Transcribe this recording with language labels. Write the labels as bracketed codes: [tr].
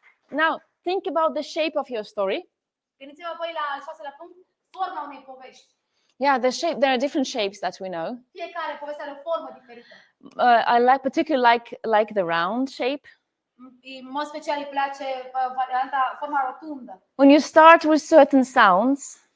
[en] Now, think about the shape of your story. [ro] Gândiți-vă apoi la al șaselea punct, forma unei povești. [en] Yeah, there are different shapes that we know. [ro] Fiecare poveste are o formă diferită. [en] I particularly like the round shape. [ro] În mod special îi place forma rotundă. [en] When you start with certain sounds,